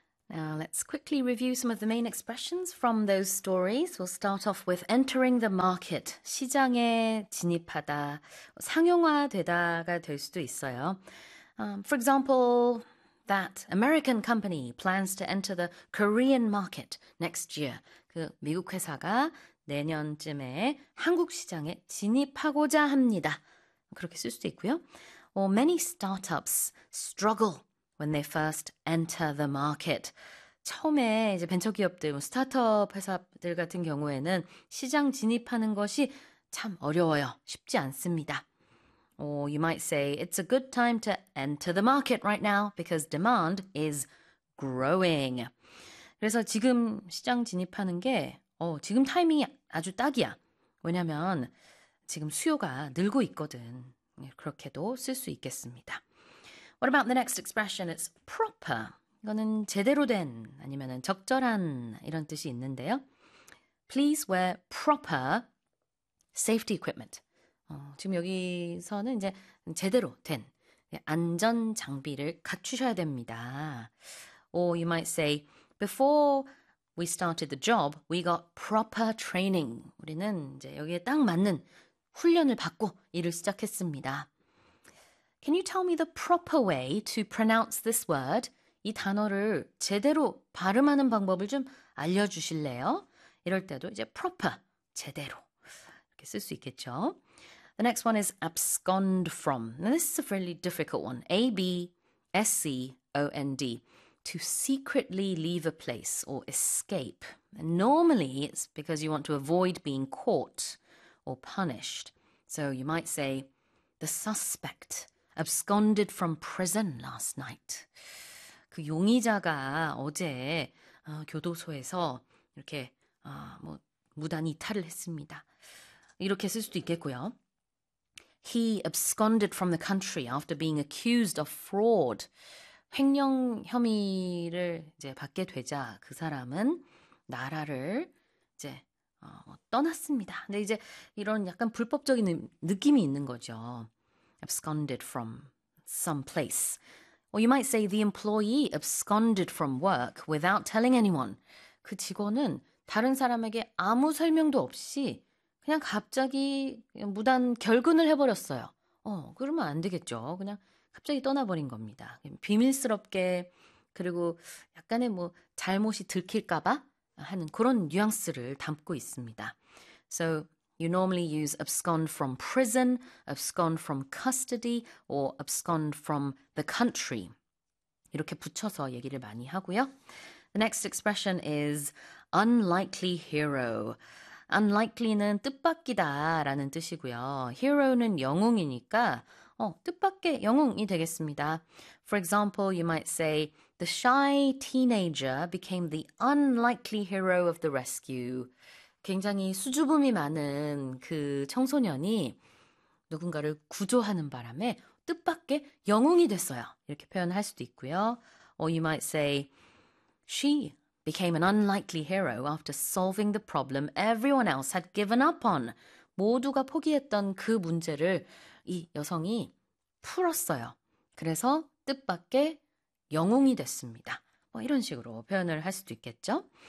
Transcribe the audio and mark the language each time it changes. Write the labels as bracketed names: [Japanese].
[English] Now let's quickly review some of the main expressions from those stories. We'll start off with entering the market. [Korean] 시장에 진입하다, 상용화되다가 될 수도 있어요. [English] For example, that American company plans to enter the Korean market next year. [Korean] 그 미국 회사가 내년쯤에 한국 시장에 진입하고자 합니다. 그렇게 쓸 수도 있고요. [English] Or many startups struggle when they first enter the market. [Korean] 처음에 이제 벤처 기업들, 스타트업 회사들 같은 경우에는 시장 진입하는 것이 참 어려워요. 쉽지 않습니다. [English] Or you might say it's a good time to enter the market right now because demand is growing. [Korean] 그래서 지금 시장 진입하는 게 지금 타이밍이 아주 딱이야. 왜냐면 지금 수요가 늘고 있거든. 그렇게도 쓸 수 있겠습니다. [English] What about the next expression? It's proper. [Korean] 이거는 제대로 된 아니면은 적절한 이런 뜻이 있는데요. [English] Please wear proper safety equipment. [Korean] 지금 여기서는 이제 제대로 된 안전 장비를 갖추셔야 됩니다. [English] Or you might say, before we started the job, we got proper training. [Korean] 우리는 이제 여기에 딱 맞는 훈련을 받고 일을 시작했습니다. [English] Can you tell me the proper way to pronounce this word? [Korean] 이 단어를 제대로 발음하는 방법을 좀 알려주실래요? 이럴 때도 이제 proper, 제대로 이렇게 쓸 수 있겠죠. [English] The next one is abscond from. Now this is a really difficult one. A-B-S-C-O-N-D. To secretly leave a place or escape. And normally it's because you want to avoid being caught or punished. So you might say, the suspect absconded from prison last night. [Korean] 그 용의자가 어제 교도소에서 이렇게 무단이탈을 했습니다. 이렇게 쓸 수도 있겠고요. [English] He absconded from the country after being accused of fraud. [Korean] 횡령 혐의를 이제 받게 되자 그 사람은 나라를 이제 떠났습니다. 근데 이제 이런 약간 불법적인 느낌이 있는 거죠. [English] Absconded from some place. Or you might say the employee absconded from work without telling anyone. [Korean] 그 직원은 다른 사람에게 아무 설명도 없이 그냥 갑자기 무단 결근을 해버렸어요. 그러면 안 되겠죠. 그냥 갑자기 떠나버린 겁니다. 비밀스럽게 그리고 약간의 뭐 잘못이 들킬까봐 하는 그런 뉘앙스를 담고 있습니다. [English] So you normally use abscond from prison, abscond from custody, or abscond from the country. [Korean] 이렇게 붙여서 얘기를 많이 하고요. [English] The next expression is unlikely hero. [Korean] Unlikely는 뜻밖이다라는 뜻이고요. Hero는 영웅이니까 뜻밖의 영웅이 되겠습니다. [English] For example, you might say the shy teenager became the unlikely hero of the rescue. [Korean] 굉장히 수줍음이 많은 그 청소년이 누군가를 구조하는 바람에 뜻밖의 영웅이 됐어요. 이렇게 표현할 수도 있고요. [English] Or you might say she became an unlikely hero after solving the problem everyone else had given up on. [Korean] 모두가 포기했던 그 문제를 이 여성이 풀었어요. 그래서 뜻밖의 영웅이 됐습니다. 뭐 이런 식으로 표현을 할 수도 있겠죠.